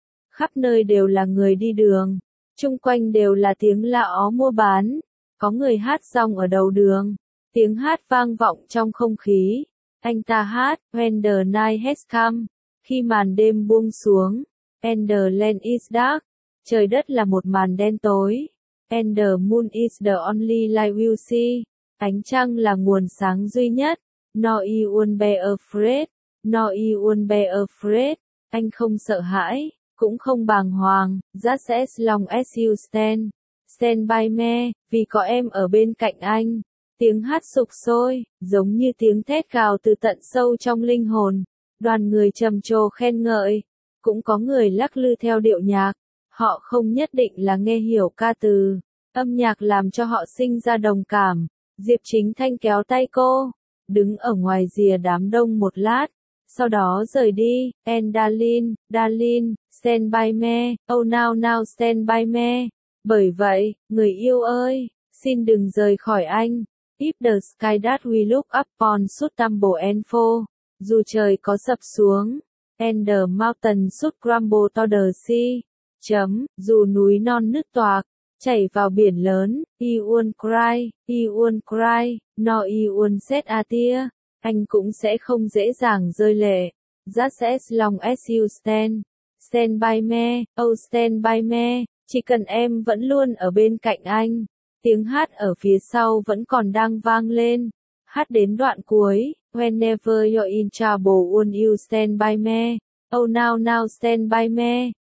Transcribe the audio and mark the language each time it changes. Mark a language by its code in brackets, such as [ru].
[vi] Khắp nơi đều là người đi đường. Chung quanh đều là tiếng la ó mua bán. Có người hát song ở đầu đường. Tiếng hát vang vọng trong không khí. Anh ta hát, [en] When the night has come. [vi] Khi màn đêm buông xuống. [en] And the land is dark. [vi] Trời đất là một màn đen tối. [en] And the moon is the only light we'll see. [vi] Ánh trăng là nguồn sáng duy nhất. [en] No, I won't be afraid. No, I won't be afraid. [vi] Anh không sợ hãi, cũng không bàng hoàng. [en] Just as long as you stand. Stand by me, [vi] vì có em ở bên cạnh anh. Tiếng hát sục sôi, giống như tiếng thét gào từ tận sâu trong linh hồn. Đoàn người trầm trồ khen ngợi. Cũng có người lắc lư theo điệu nhạc. Họ không nhất định là nghe hiểu ca từ, âm nhạc làm cho họ sinh ra đồng cảm. Diệp Chính Thanh kéo tay cô, đứng ở ngoài rìa đám đông một lát, sau đó rời đi. [en] And darling, darling, stand by me, oh now now stand by me. [vi] Bởi vậy, người yêu ơi, xin đừng rời khỏi anh. [en] If the sky that we look upon should tumble and fall, [vi] dù trời có sập xuống. [en] And the mountain should crumble to the sea. [vi] Chấm, dù núi non nước toạc, chảy vào biển lớn, [en] he won't cry, no he won't set a tear, [vi] anh cũng sẽ không dễ dàng rơi lệ, [en] just as long as you stand, stand by me, [vi] oh stand by me, chỉ cần em vẫn luôn ở bên cạnh anh, tiếng hát ở phía sau vẫn còn đang vang lên, hát đến đoạn cuối, [en] whenever you're in trouble won't you stand by me, oh now now stand by me.